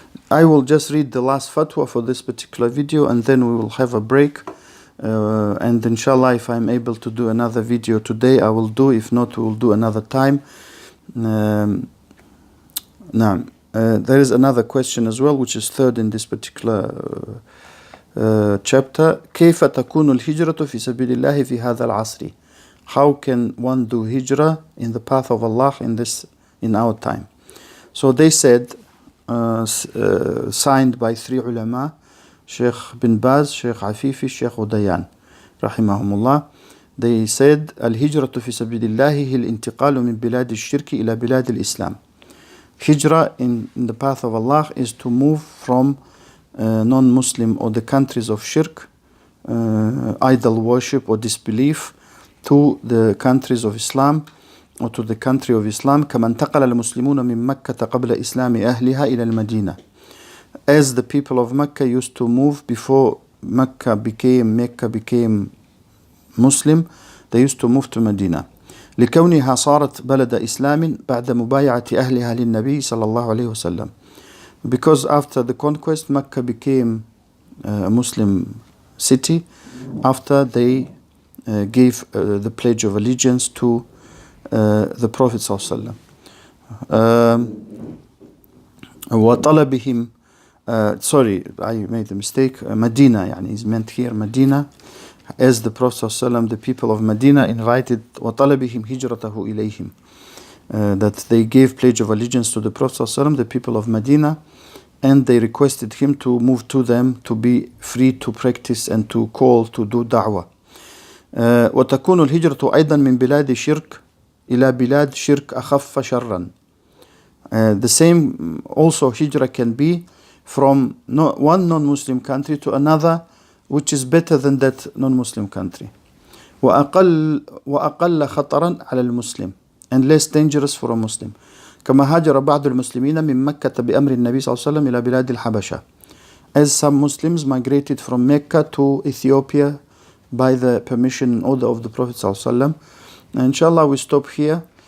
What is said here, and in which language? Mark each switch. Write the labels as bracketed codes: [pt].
[en] I will just read the last fatwa for this particular video, and then we will have a break. And inshallah, if I'm able to do another video today, I will do. If not, we will do another time. Now, there is another question as well, which is third in this particular chapter. [ar] كيف تكون الهجرة في سبيل الله في هذا العصر? [en] How can one do hijrah in the path of Allah in our time? So they said, signed by three ulama, Sheikh bin Baz, Sheikh Afifi, Sheikh Udayan, rahimahumullah. They said, [ar] الهجرة في سبيل الله هي الانتقال من بلاد الشرك إلى بلاد الإسلام. [en] Hijrah in the path of Allah is to move from non-Muslim or the countries of shirk, idol worship or disbelief, to the countries of Islam or to the country of Islam. [ar] كما انتقل المسلمون من مكة قبل إسلام أهلها إلى المدينة. [en] As the people of Mecca used to move before Mecca became Muslim, they used to move to Medina. [ar] لكونها صارت بلد إسلام بعد مبايعة أهلها للنبي صلى الله عليه وسلم. [en] Because after the conquest, Mecca became a Muslim city after they gave the pledge of allegiance to the Prophet [ar] صلى الله عليه وسلم. وطلبهم [en] sorry, I made a mistake. Medina, يعني is meant here Medina. As the Prophet ﷺ, the people of Medina invited [ar] وَطَلَبِهِمْ هِجْرَتَهُ إِلَيْهِمْ, [en] that they gave pledge of allegiance to the Prophet ﷺ, the people of Medina, and they requested him to move to them, to be free to practice and to call, to do da'wah. [ar] وتكون الهجرة أيضا من بلاد شرك إلى بلاد شرك أخف شرا. [en] The same also hijrah can be from one non-Muslim country to another which is better than that non-Muslim country. [ar] وأقل خطرا على المسلم, [en] and less dangerous for a Muslim. [ar] كما هاجر بعض المسلمين من مكة بأمر النبي صلى الله عليه وسلم إلى بلاد الحبشة. [en] As some Muslims migrated from Mecca to Ethiopia by the permission and order of the Prophet [ar] صلى الله عليه وسلم. [en] Inshallah, we stop here.